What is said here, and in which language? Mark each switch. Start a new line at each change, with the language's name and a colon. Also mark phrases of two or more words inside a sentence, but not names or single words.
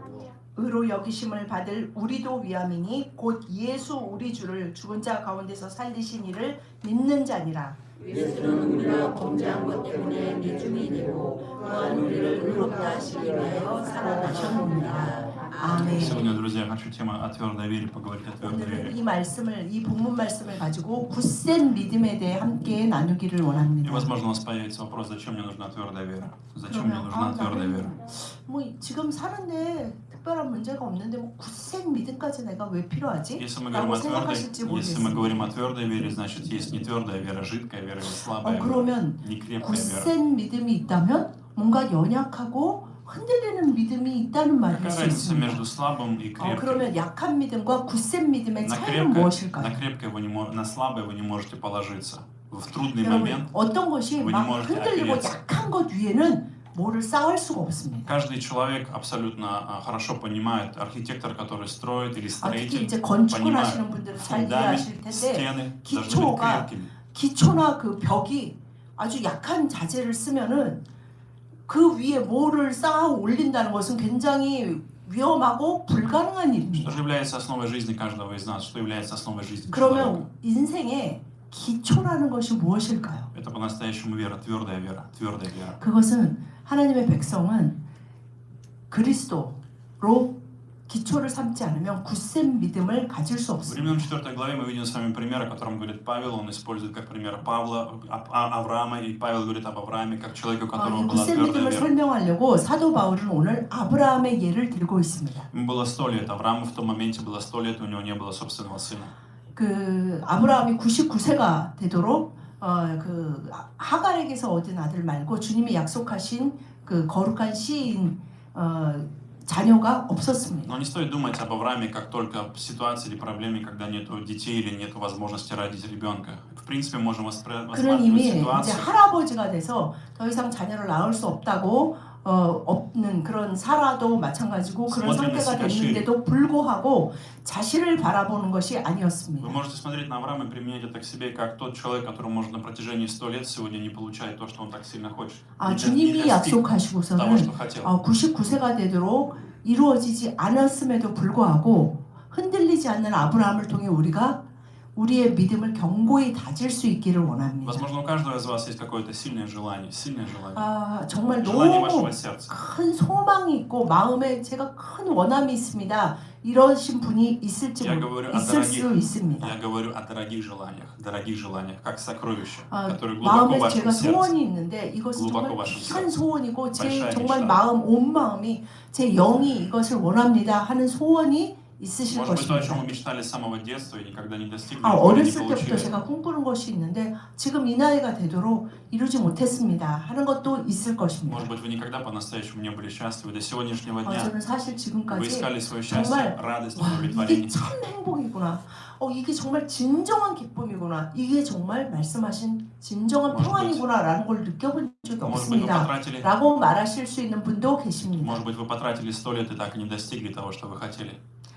Korean: 의로 여기심을 받을 우리도 위함이니 곧 예수 우리 주를 죽은 자 가운데서 살리신 이를 믿는 자니라. 예수는 우리가 범죄한 것 때문에 내중이 되고 또한 우리를 의롭다 하시기 위하여 살아나셨느니라. 아멘.
Russian: Сегодня, друзья, я хочу тему о твердой вере поговорить о твердой
Korean: 오늘은
Russian: вере.
Korean: 이 말씀을 이 본문 말씀을 가지고 굳센 믿음에 대해 함께 나누기를
Russian: И,
Korean: 원합니다.
Russian: возможно, у вас появится вопрос, зачем мне нужна твердая вера? Зачем мне
Korean: 그러면
Russian: нужна твердая вера?
Korean: 뭐 지금 사는데 특별한 문제가 없는데 뭐 굳센 믿음까지 내가 왜 필요하지?
Russian: Если мы
Korean: 라고
Russian: говорим о твердой,
Korean: 생각하실지
Russian: если мы
Korean: 모르겠습니다.
Russian: говорим о твердой вере, значит, есть не твердая вера, жидкая вера или слабая вера,
Korean: 그러면
Russian: не крепкая вера.
Korean: 굳센 믿음이 있다면 뭔가 연약하고 흔들리는 믿음이 있다는 말일
Russian: Какая
Korean: 수
Russian: разница
Korean: 있습니다.
Russian: между слабым и крепким?
Korean: 그러면 약한 믿음과 굳센 믿음의
Russian: На
Korean: 차이는
Russian: крепкое,
Korean: 무엇일까요?
Russian: на крепкое вы не на слабое вы не можете положиться. В трудный
Korean: 여러분
Russian: момент
Korean: 어떤 것이
Russian: вы не
Korean: 막
Russian: можете
Korean: 흔들리고
Russian: опереться.
Korean: 약한 것 위에는 뭐를 쌓을 수가 없습니다.
Russian: Каждый человек абсолютно хорошо понимает, архитектор, который строит, или
Korean: 특히
Russian: строитель,
Korean: 이제 건축을
Russian: понимает,
Korean: 하시는 분들은 잘
Russian: фундамент,
Korean: 이해하실 텐데
Russian: стены должны быть
Korean: 기초가
Russian: крепкими.
Korean: 기초나 그 벽이 아주 약한 자재를 쓰면은 그 위에 뭐를 쌓아 올린다는 것은 굉장히 위험하고 불가능한
Russian: Что
Korean: 일입니다.
Russian: же является основой жизни каждого из нас? Что является основой жизни человека?
Korean: 그러면 인생의 기초라는 것이 무엇일까요?
Russian: Это по-настоящему вера, твердая вера, твердая вера.
Korean: 그것은 하나님의 백성은 그리스도로 기초를 삼지 않으면 굳센 믿음을 가질 수
Russian: В
Korean: 없습니다.
Russian: Римлянам 4 главе мы видим с вами пример, о котором говорит Павел. Он использует как пример Павла, Авраама, и Павел говорит об Аврааме как человеку, у которого
Korean: 이
Russian: была
Korean: 굳센
Russian: твердая
Korean: 믿음을
Russian: вера.
Korean: 설명하려고 사도 바울은 오늘 아브라함의 예를 들고 있습니다.
Russian: Ему было 100 лет, Аврааму в том моменте было 100 лет, и у него не было собственного сына.
Korean: 그 아브라함이 99세가 되도록 그 하갈에게서 얻은 아들 말고 주님이 약속하신 그 거룩한 시인 자녀가 없었습니다.
Russian: Но не стоит думать об Аврааме как только в ситуации или проблеме, когда нет детей или нет возможности родить ребенка. В принципе, можем
Korean: 그는
Russian: рассматривать
Korean: 이미 이제
Russian: ситуацию.
Korean: 할아버지가 돼서 더 이상 자녀를 낳을 수 없다고 없는 그런 사라도 마찬가지고 그런 상태가 됐는데도 불구하고 자신을 바라보는 것이
Russian: Вы
Korean: 아니었습니다.
Russian: можете смотреть на Авраама и применять это к себе, как тот человек, который может на протяжении 100 лет сегодня не получает то, что он так сильно хочет.
Korean: 주님이
Russian: того,
Korean: 약속하시고서는
Russian: что хотел.
Korean: 99세가 되도록 이루어지지 않았음에도 불구하고 흔들리지 않는 아브라함을 통해 우리가 우리의 믿음을 견고히 다질 수 있기를 원합니다.
Russian: Возможно, у каждого из вас есть какое-то сильное желание,
Korean: 정말
Russian: желание
Korean: 너무
Russian: вашего сердца.
Korean: 큰 소망이 있고 마음에 제가 큰 원함이 있습니다. 이러신 분이 있을지
Russian: Я говорю о
Korean: 있을 수 있습니다.
Russian: Я говорю о дорогих желаниях, как сокровища, которые глубоко в
Korean: 마음에
Russian: вашем
Korean: 제가
Russian: сердце.
Korean: 소원이 있는데 이것은
Russian: глубоко
Korean: 정말
Russian: в вашем
Korean: 귀한
Russian: сердце.
Korean: 소원이고 제
Russian: большая
Korean: 정말
Russian: мечта.
Korean: 마음 온 마음이 제 영이 이것을 원합니다 하는 소원이 있으실
Russian: Может быть, то, о чем
Korean: 것입니다.
Russian: вы мечтали с самого детства и никогда не достигли, или не
Korean: 어렸을 때부터
Russian: получили.
Korean: 제가 꿈꾸는 것이 있는데 지금 이 나이가 되도록 이루지 못했습니다 하는 것도 있을 것입니다.
Russian: Может быть, вы никогда по-настоящему не были счастливы до сегодняшнего дня.
Korean: 저는 사실
Russian: Вы
Korean: 지금까지
Russian: искали свое счастье,
Korean: 정말
Russian: радость,
Korean: 와, 이게
Russian: удовлетворение.
Korean: 참 행복이구나. 이게 정말 진정한 기쁨이구나. 이게 정말 말씀하신 진정한
Russian: может
Korean: 평안이구나라는 걸 느껴본 적이
Russian: Может быть, вы
Korean: 없습니다.
Russian: потратили,
Korean: 라고 말하실 수 있는 분도 계십니다.
Russian: может быть, вы потратили 100 лет и так и не достигли того, что вы хотели.